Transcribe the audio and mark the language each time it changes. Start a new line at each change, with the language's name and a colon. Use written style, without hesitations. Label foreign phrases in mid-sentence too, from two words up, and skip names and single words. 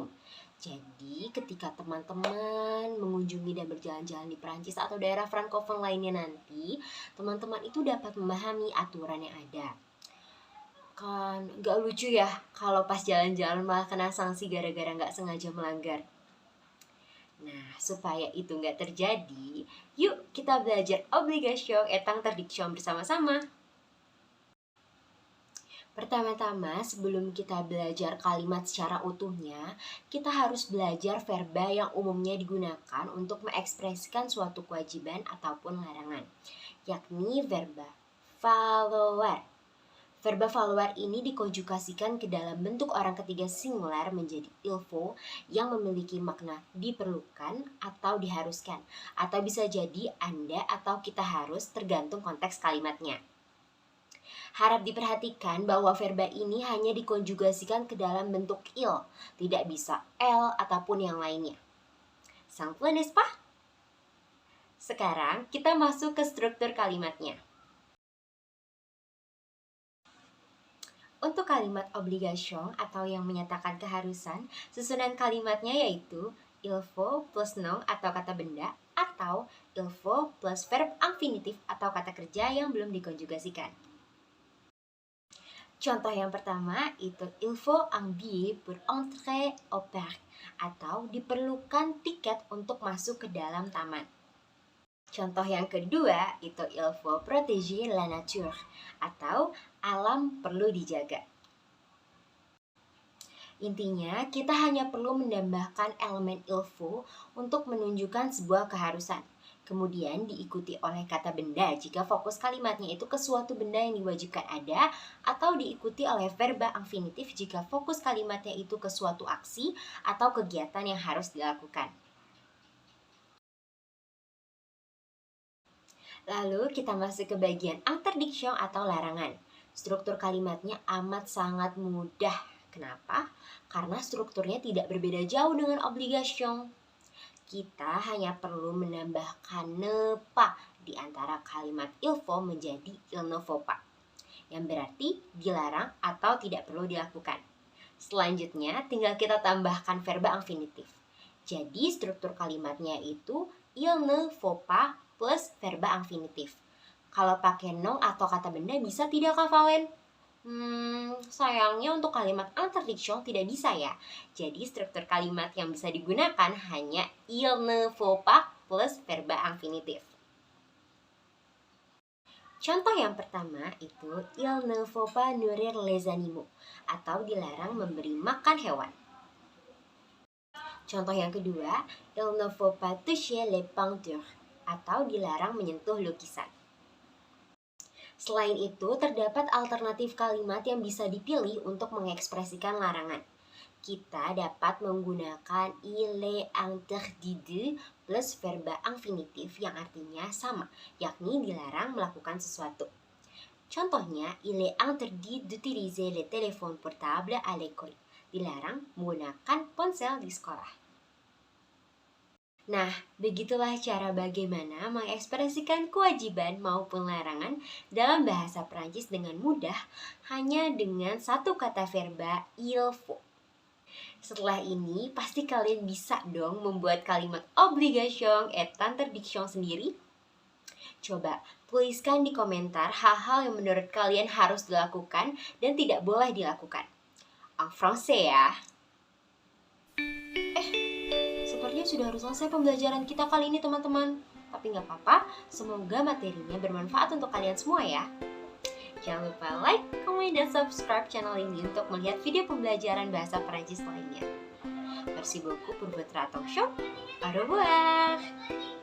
Indonesian: Jadi, ketika teman-teman mengunjungi dan berjalan-jalan di Perancis atau daerah francophone lainnya nanti, teman-teman itu dapat memahami aturan yang ada. Kan gak lucu ya kalau pas jalan-jalan malah kena sanksi gara-gara gak sengaja melanggar. Nah, supaya itu gak terjadi, yuk kita belajar
French: obligation et interdiction
Indonesian: bersama-sama. Pertama-tama, sebelum kita belajar kalimat secara utuhnya, kita harus belajar verba yang umumnya digunakan untuk mengekspresikan suatu kewajiban ataupun larangan, yakni verba valoir. Verba valoir ini dikonjugasikan ke dalam bentuk orang ketiga singular menjadi
French: il faut
Indonesian: yang memiliki makna diperlukan atau diharuskan, atau bisa jadi Anda atau kita harus tergantung konteks kalimatnya. Harap diperhatikan bahwa verba ini hanya dikonjugasikan ke dalam bentuk il, tidak bisa el ataupun yang lainnya.
French: Simple, n'est-ce pas?
Indonesian: Sekarang kita masuk ke struktur kalimatnya. Untuk kalimat obligation atau yang menyatakan keharusan, susunan kalimatnya yaitu
French: il faut plus nom
Indonesian: atau kata benda atau
French: il faut plus verb infinitif
Indonesian: atau kata kerja yang belum dikonjugasikan. Contoh yang pertama itu
French: il faut un billet pour entrer au parc
Indonesian: atau diperlukan tiket untuk masuk ke dalam taman. Contoh yang kedua itu
French: il faut protéger la nature
Indonesian: atau alam perlu dijaga. Intinya, kita hanya perlu menambahkan elemen
French: il faut
Indonesian: untuk menunjukkan sebuah keharusan. Kemudian diikuti oleh kata benda jika fokus kalimatnya itu ke suatu benda yang diwajibkan ada, atau diikuti oleh verba infinitif jika fokus kalimatnya itu ke suatu aksi atau kegiatan yang harus dilakukan. Lalu kita masuk ke bagian interdiction atau larangan. Struktur kalimatnya amat sangat mudah. Kenapa? Karena strukturnya tidak berbeda jauh dengan obligation. Kita hanya perlu menambahkan
French: ne pas
Indonesian: di antara kalimat
French: il faut
Indonesian: menjadi
French: il ne faut pas,
Indonesian: yang berarti dilarang atau tidak perlu dilakukan. Selanjutnya tinggal kita tambahkan verba infinitif. Jadi struktur kalimatnya itu
French: il ne faut pas plus
Indonesian: verba infinitif. Kalau pakai nom atau kata benda bisa tidak Kak Valen? Sayangnya untuk kalimat interdiction tidak bisa ya. Jadi struktur kalimat yang bisa digunakan hanya
French: il ne faut pas plus
Indonesian: verba infinitif. Contoh yang pertama itu
French: il ne faut pas nourrir les animaux
Indonesian: atau dilarang memberi makan hewan. Contoh yang kedua,
French: il ne faut pas toucher les peintures
Indonesian: atau dilarang menyentuh lukisan. Selain itu, terdapat alternatif kalimat yang bisa dipilih untuk mengekspresikan larangan. Kita dapat menggunakan
French: il est interdit de plus
Indonesian: verba infinitif yang artinya sama, yakni dilarang melakukan sesuatu. Contohnya,
French: il est interdit d'utiliser les téléphones portables à l'école.
Indonesian: Dilarang menggunakan ponsel di sekolah. Nah, begitulah cara bagaimana mengekspresikan kewajiban maupun larangan dalam bahasa Prancis dengan mudah hanya dengan satu kata verba
French: il faut.
Indonesian: Setelah ini, pasti kalian bisa dong membuat kalimat
French: obligation et interdiction
Indonesian: sendiri. Coba tuliskan di komentar hal-hal yang menurut kalian harus dilakukan dan tidak boleh dilakukan.
French: En français ya.
Indonesian: Sepertinya sudah harus selesai pembelajaran kita kali ini teman-teman. Tapi gak apa-apa, semoga materinya bermanfaat untuk kalian semua ya. Jangan lupa like, comment, dan subscribe channel ini untuk melihat video pembelajaran bahasa Perancis lainnya.
French: Merci beaucoup pour votre attention. Au revoir.